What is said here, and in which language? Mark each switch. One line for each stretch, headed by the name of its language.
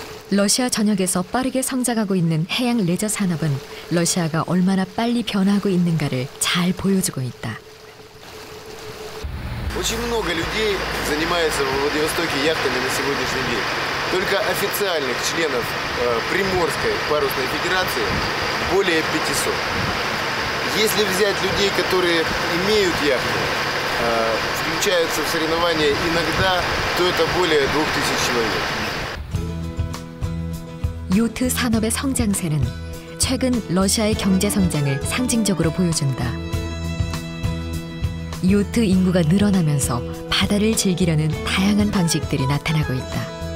Korean: 러시아 전역에서 빠르게 성장하고 있는 해양 레저 산업은 러시아가 얼마나 빨리 변화하고 있는가를 잘 보여주고 있다.
Russian: Очень много людей занимается в Владивостоке яхтами на сегодняшний день. Только официальных членов Приморской парусной федерации более 500. Если взять людей, которые имеют яхты, включаются в соревнования иногда, то это более 2000 человек.
Korean: 요트 산업의 성장세는 최근 러시아의 경제 성장을 상징적으로 보여준다. 요트 인구가 늘어나면서 바다를 즐기려는 다양한 방식들이 나타나고 있다.